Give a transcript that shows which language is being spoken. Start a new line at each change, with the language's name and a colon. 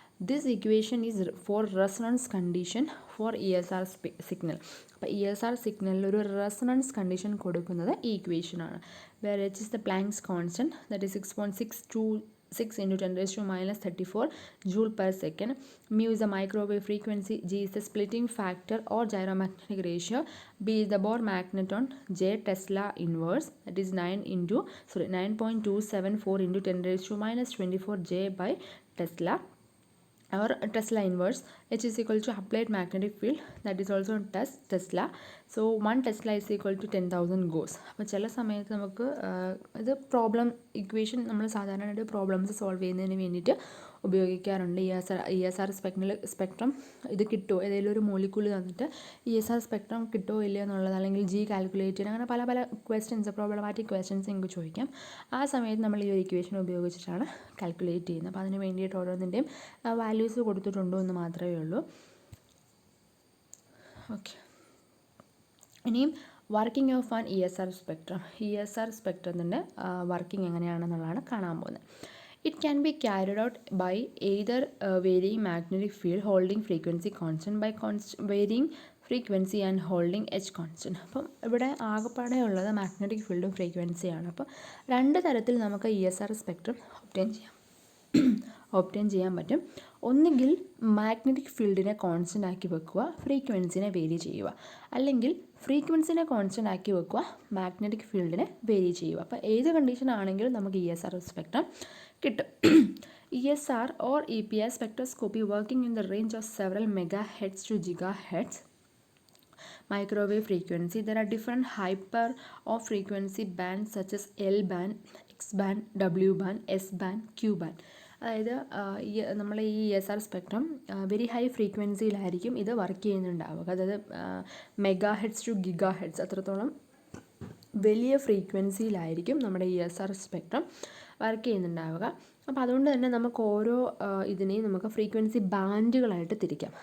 English: This equation is for resonance condition for E S R signal.
Malayalam: അപ്പോൾ E S R സിഗ്നലിൽ ഒരു resonance condition കൊടുക്കുന്നത് ഈ ഇക്വേഷനാണ്.
English: Where H is the Planck's constant, that is 6.626 into 10 raised to minus 34 joule per second. Mu is the microwave frequency, G is the splitting factor or gyromagnetic ratio, B is the Bohr magneton, J Tesla inverse, that is 9.274 into 10 raised to minus 24 J by Tesla or Tesla inverse. H is equal to applied magnetic field, that is also Tesla. So 1 Tesla is equal to 10,000 Gauss.
Malayalam: അപ്പോൾ ചില സമയത്ത് നമുക്ക് ഇത് problem equation നമ്മൾ സാധാരണയായിട്ട് problems solve ചെയ്യുന്നതിന് വേണ്ടിയിട്ട് ഉപയോഗിക്കാറുണ്ട്. ഇ എസ് ആർ സ്പെക്ട്രം ഇത് കിട്ടുമോ, ഏതെങ്കിലും ഒരു മോളിക്യൂൾ തന്നിട്ട് ഇ എസ് ആർ സ്പെക്ട്രം കിട്ടുമോ ഇല്ലയോ എന്നുള്ളത്, അല്ലെങ്കിൽ ജി കാൽക്കുലേറ്റ് ചെയ്യാൻ, അങ്ങനെ പല പല ക്വസ്റ്റ്യൻസ് പ്രോബ്ലമാറ്റിക് ക്വസ്റ്റ്യൻസ് നിങ്ങൾക്ക് ചോദിക്കാം. ആ സമയത്ത് നമ്മൾ ഈ ഒരു ഇക്വേഷൻ ഉപയോഗിച്ചിട്ടാണ് കാൽക്കുലേറ്റ് ചെയ്യുന്നത്. അപ്പോൾ അതിന് വേണ്ടിയിട്ട് ഓരോന്നിൻ്റെയും വാല്യൂസ് കൊടുത്തിട്ടുണ്ടോ എന്ന് മാത്രമേ ഉള്ളൂ.
English: Okay, ഇനിയും working of an E S R spectrum.
Malayalam: E S R സ്പെക്ട്രത്തിൻ്റെ working എങ്ങനെയാണെന്നുള്ളതാണ് കാണാൻ പോകുന്നത്.
English: It can be carried out by either varying magnetic field holding frequency constant by varying frequency and holding H constant.
Malayalam: അപ്പം ഇവിടെ ആകെപ്പാടെ ഉള്ളത് magnetic ഫീൽഡും ഫ്രീക്വൻസിയാണ്. അപ്പോൾ രണ്ട് തരത്തിൽ നമുക്ക് E S R spectrum obtain ചെയ്യാൻ പറ്റും. ഒന്നുകിൽ മാഗ്നറ്റിക് ഫീൽഡിനെ കോൺസ്റ്റൻ്റ് ആക്കി വെക്കുക, ഫ്രീക്വൻസിനെ വേരി ചെയ്യുക, അല്ലെങ്കിൽ ഫ്രീക്വൻസിനെ കോൺസ്റ്റൻ്റ് ആക്കി വെക്കുക, മാഗ്നറ്റിക് ഫീൽഡിനെ വേരി ചെയ്യുക. അപ്പോൾ ഏത് കണ്ടീഷൻ ആണെങ്കിലും നമുക്ക് ഇ എസ് ആർ സ്പെക്ട്രം കിട്ടും.
English: E S R or E P R spectroscopy working in the range of several megahertz to gigahertz microwave frequency. There are different hyper or frequency bands such as L band, X band, W band, S band, Q band.
Malayalam: അതായത് നമ്മൾ ഈ S R spectrum very high ഫ്രീക്വൻസിയിലായിരിക്കും ഇത് work ചെയ്യുന്നുണ്ടാവുക. അതായത് mega heads to giga heads അത്രത്തോളം വലിയ ഫ്രീക്വൻസിയിലായിരിക്കും നമ്മുടെ ഈ S R spectrum work ചെയ്യുന്നുണ്ടാവുക. അപ്പോൾ അതുകൊണ്ട് തന്നെ നമുക്ക് ഓരോ ഇതിനെയും നമുക്ക് ഫ്രീക്വൻസി ബാൻഡുകളായിട്ട് തിരിക്കാം.